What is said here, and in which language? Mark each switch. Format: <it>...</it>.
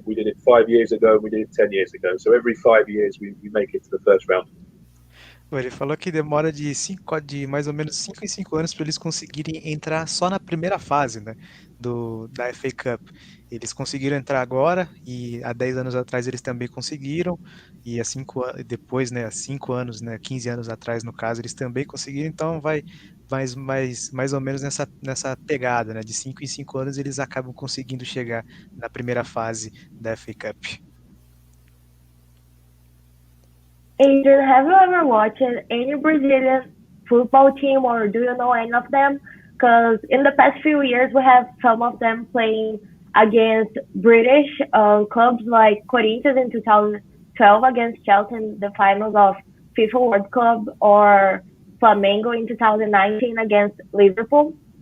<en>We did it 5 years ago. We did it 10 years ago. So every 5 years we make it to the first round.</en> <pt>Ele falou que demora de mais ou menos 5 em 5 anos para eles conseguirem entrar só na primeira fase, né, da FA Cup. Eles conseguiram entrar agora e há 10 anos atrás eles também conseguiram, e depois, né, há 5 anos, né, 15 anos atrás, no caso, eles também conseguiram, então vai mais ou menos nessa pegada, né, de 5 em 5 anos eles acabam conseguindo chegar na primeira fase da FA Cup.</pt> <en>Adrian, have you ever watched any Brazilian football team, or do you know any of them? Because in the past few years, we have some of them playing against British clubs like Corinthians in 2012 against Chelsea in the finals of FIFA World Cup, or Flamengo in 2019 against Liverpool.</en>